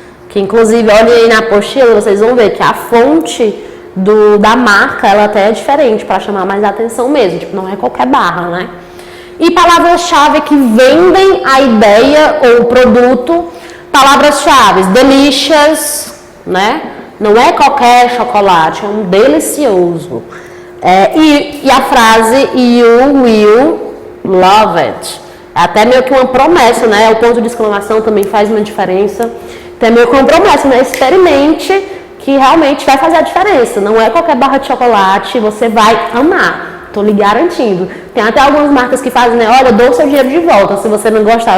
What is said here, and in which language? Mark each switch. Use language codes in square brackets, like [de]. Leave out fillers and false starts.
[pt] Que inclusive, olhem aí na apostila, vocês vão ver que a fonte da marca, ela até é diferente, para chamar mais atenção mesmo, tipo, não é qualquer barra, né? E palavras-chave que vendem a ideia ou o produto, palavras-chave, delicious, né? Não é qualquer chocolate, é um delicioso. E a frase, [en] you will love it. [pt] É até meio que uma promessa, né? O ponto de exclamação também faz uma diferença. Então é meio que uma promessa, né? Experimente, que realmente vai fazer a diferença. Não é qualquer barra de chocolate, você vai amar. Tô lhe garantindo. Tem até algumas marcas que fazem, né? Olha, eu dou o seu dinheiro de volta se você não gostar.